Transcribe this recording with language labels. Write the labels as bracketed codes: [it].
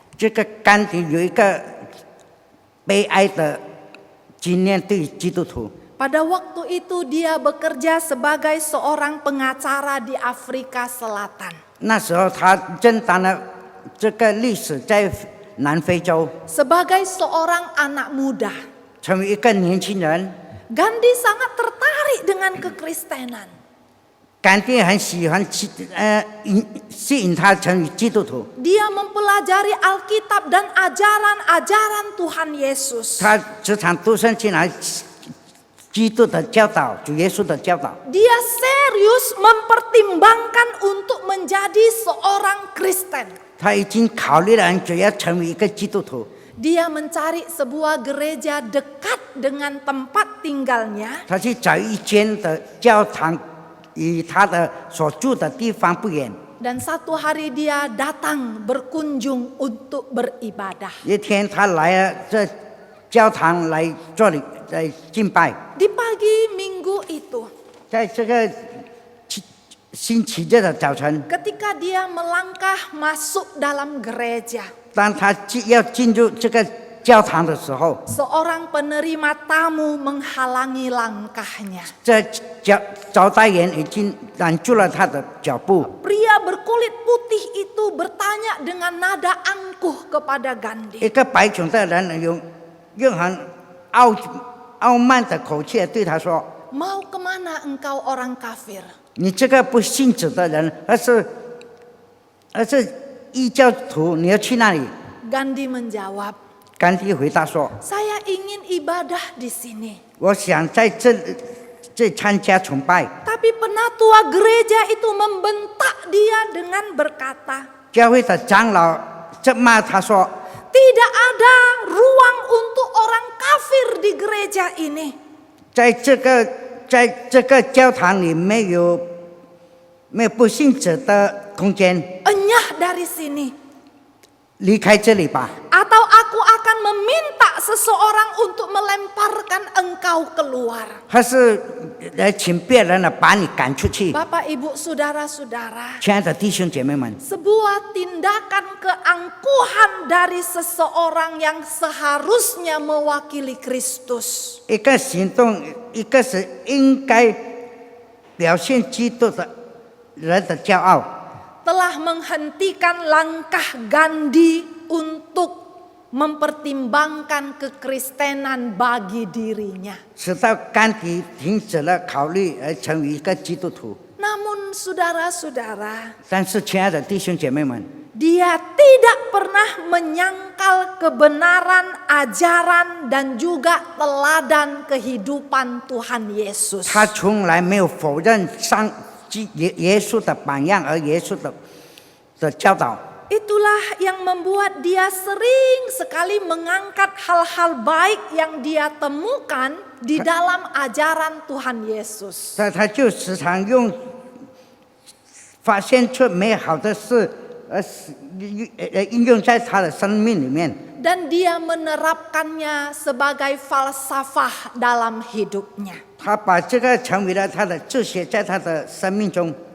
[zh] 这个甘地有一个悲哀的经验对基督徒。 [id] Pada waktu itu dia bekerja sebagai seorang pengacara di Afrika Selatan. [zh] 那时候他正当了这个历史在南非洲， [id] Sebagai seorang anak muda, [zh] 成为一个年轻人。 [id] Gandhi sangat tertarik dengan kekristenan. [zh] 甘地很喜欢吸引他成为基督徒。 [id] Dia mempelajari Alkitab dan ajaran-ajaran Tuhan Yesus. [zh] 他时常读圣经来基督的教导，主耶稣的教导。 [id] Dia serius mempertimbangkan untuk menjadi seorang Kristen. [zh] 他已经考虑了很久要成为一个基督徒。 [id] Dia mencari sebuah gereja dekat dengan tempat tinggalnya. [zh] 他去找一间的教堂，与他的所住的地方不远。 [id] Dan satu hari dia datang berkunjung untuk beribadah. [zh] 一天，他来了这教堂来这里来敬拜。 [id] Di pagi minggu itu, [zh] 在这个星期日的早晨， [id] ketika dia melangkah masuk dalam gereja, [zh] 当他要进入这个教堂的时候， [id] seorang penerima tamu menghalangi langkahnya. [zh] 这招待员已经拦住了他的脚步。 [id] Pria berkulit putih itu bertanya dengan nada angkuh kepada Gandhi. [zh] 一个白种的人用很傲慢的口气对他说 [id] Mau kemana engkau orang kafir?：“ [zh] 你这个不信主的人，而是异教徒，你要去哪里？” [id] Gandhi menjawab, [zh] 甘地回答说 [id] saya ingin ibadah di sini. [zh] 我想在这参加崇拜。 [id] Tapi penatua gereja itu membentak dia dengan berkata, [zh] 教会的长老责骂他说 [id] tidak ada ruang untuk orang kafir di gereja ini. [zh] 在这个教堂里没有不信者的空间， [id] Enyah dari sini. [zh] 离开这里吧。 [id] Atau aku akan meminta seseorang untuk melemparkan engkau keluar. [zh] 还是来请别人来把你赶出去。 [id] Bapak, Ibu, Saudara-saudara, [zh] 亲爱的弟兄姐妹们， [id] sebuah tindakan keangkuhan dari seseorang yang seharusnya mewakili Kristus. [zh] 一个行动，一个是应该表现基督的人的骄傲， [id] Telah menghentikan langkah Gandhi untuk mempertimbangkan kekristenan bagi dirinya. [zh] 使到甘地停止了考虑而成为一个基督徒。 [id] Namun saudara-saudara, [zh] 但是，亲爱的弟兄姐妹们， [id] dia tidak pernah menyangkal kebenaran, ajaran, dan juga teladan kehidupan Tuhan Yesus. [zh] 他从来没有否认耶稣的榜样，而耶稣的教导。 [id] Itulah yang membuat dia sering sekali mengangkat hal-hal baik yang dia temukan di dalam ajaran Tuhan Yesus. [zh] 他就时常发现出美好的事，而应用在他的生命里面。 [id] Dan dia menerapkannya sebagai falsafah dalam hidupnya. [zh] 他把这个成为了他的哲学，在他的生命中。